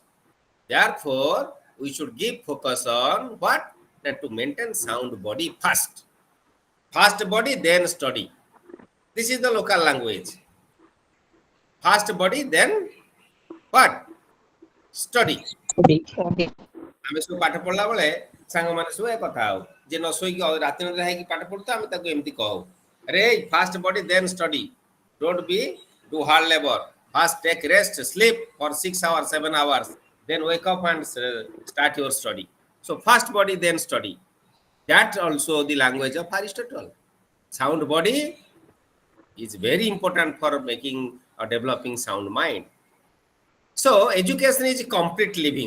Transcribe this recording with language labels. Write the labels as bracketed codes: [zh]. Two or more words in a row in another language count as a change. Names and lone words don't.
[en] Therefore, we should give focus on what? That to maintain sound body first. First body, then study. This is the local language. First body, then what? Study. Okay. [or] ଆମେ ସବୁ ପାଠ ପଢିଲା ବେଳେ ସାଙ୍ଗମାନେ ସବୁ ଏ କଥା ହଉ ଯେ ନ ଶୋଇକି ରାତି ଅନିଦ୍ରା ହେଇକି ପାଠ ପଢୁଥିବ ଆମେ ତାକୁ ଏମିତି କହୁ ଆରେ [en] first body then study don't be do hard labour first take rest sleep for 6 hours 7 hours then wake up and start your study. So first body then study. That also the language of Aristotle. Sound body is very important for making or developing sound mind. So education is complete living.